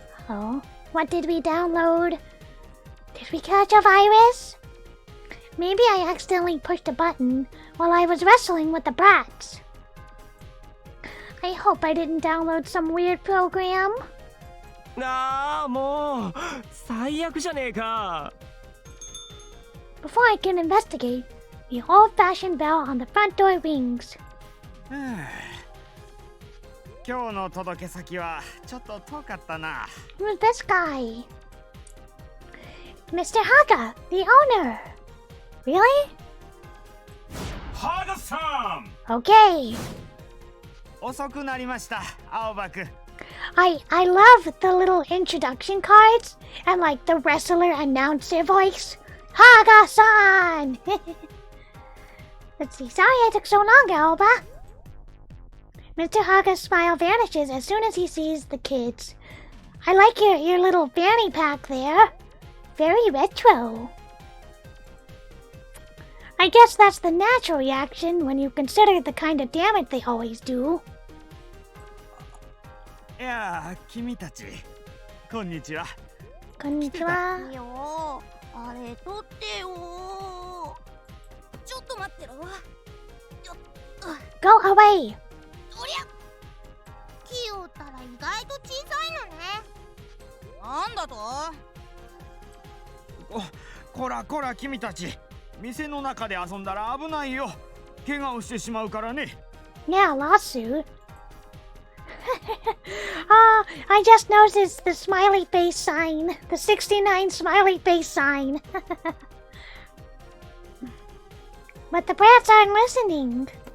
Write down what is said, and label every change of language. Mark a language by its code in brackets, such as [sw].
[en] Oh, what did we download? Did we catch a virus? Maybe I accidentally pushed a button while I was wrestling with the brats. I hope I didn't download some weird program. [ja] ああもう最悪じゃねえか。 [en] Before I can investigate, the old-fashioned bell on the front door rings. [ja] 今日の届け先はちょっと遠かったな。 [en] Who's this guy? Mr. Haga, the owner. Really? [ja] ハガさん。 [en] Okay. [ja] 遅くなりました、青葉くん。 [en] I love the little introduction cards and like the wrestler announcer voice. Haga-san! Let's see. Sorry I took so long, Alba. Mr. Haga's smile vanishes as soon as he sees the kids. I like your little fanny pack there. Very retro. I guess that's the natural reaction when you consider the kind of damage they always do. [ja] いやー、君たち、こんにちは。 Konnichiwa. いいよ、あれ取ってよ。ちょっと待ってろ。よっ、 [en] Go away. [ja] おりゃ。木を折ったら意外と小さいのね。なんだと？こらこら君たち、店の中で遊んだら危ないよ。怪我をしてしまうからね。 [en] Yeah, lawsuit. I just noticed the smiley face sign. The 69 smiley face sign. But the brats aren't listening.